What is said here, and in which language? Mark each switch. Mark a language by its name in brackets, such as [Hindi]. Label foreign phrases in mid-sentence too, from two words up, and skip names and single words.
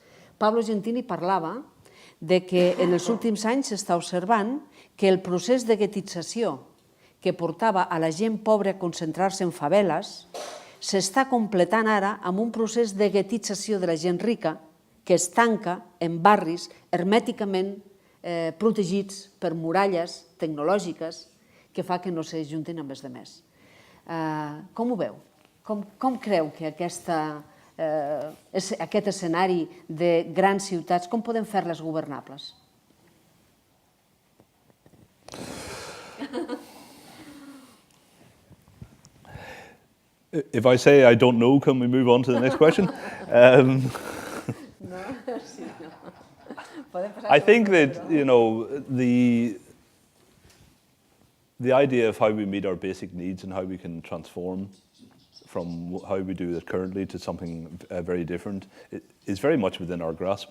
[Catalan] Pablo Gentili parlava de que en els últims anys s'està observant que el procés de guetització que portava a la gent pobra a concentrar-se en faveles s'està completant ara amb un procés de guetització de la gent rica que es tanca en barris hermèticament protegits per muralles tecnològiques que fa que no s'ajuntin amb els altres. Com ho veu? Com creu que aquest escenari de grans ciutats, com podem fer-les governables? [English] If I say I don't know, can we move on to the next question? I think that, the idea of how we meet our basic needs and how we can transform from how we do it currently to something very different is very much within our grasp.